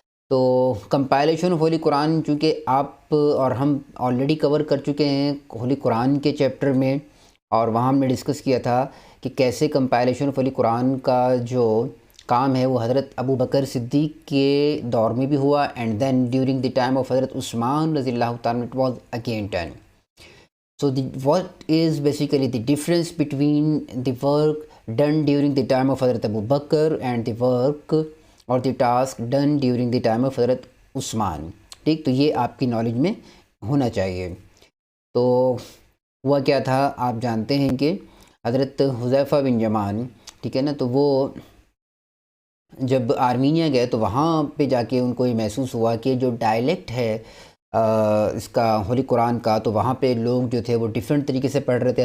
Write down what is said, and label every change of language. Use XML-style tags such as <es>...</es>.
<ur>تو compilation of holy قرآن چونکہ آپ اور ہم آلریڈی کور کر چکے ہیں ہولی قرآن کے چیپٹر میں، اور وہاں ہم نے ڈسکس کیا تھا کہ کیسے کمپائلیشن آف ہولی قرآن کا جو کام ہے وہ حضرت ابو بکر صدیق کے دور میں بھی ہوا،</ur> <en>And then during the time of حضرت عثمان رضی اللہ تعالیٰ it was again done. So what is basically the difference between the work done during the time of Hazrat Abu Bakr and the work or the task done during the time of Hazrat Usman.</en> <ur>ٹھیک، تو یہ آپ کی knowledge میں ہونا چاہیے. تو ہوا کیا تھا، آپ جانتے ہیں کہ حضرت حذیفہ بن یمان، ٹھیک ہے نا، تو وہ جب آرمینیا گئے تو وہاں پہ جا کے ان کو یہ محسوس ہوا کہ جو ڈائلیکٹ ہے اس کا ہولی قرآن کا، تو وہاں پہ لوگ جو تھے وہ ڈیفرنٹ طریقے سے پڑھ رہے تھے.</ur>